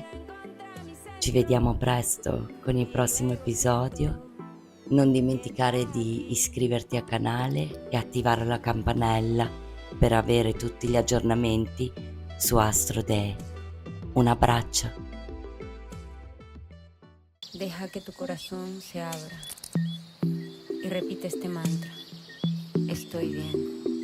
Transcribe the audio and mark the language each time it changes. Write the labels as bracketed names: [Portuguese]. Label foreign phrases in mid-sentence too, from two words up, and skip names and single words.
[Italian] Ci vediamo presto con il prossimo episodio. Non dimenticare di iscriverti al canale e attivare la campanella per avere tutti gli aggiornamenti su AstroDee. Un abbraccio. [Spanish] Deja que tu corazón se abra y repite este mantra. Estoy bien.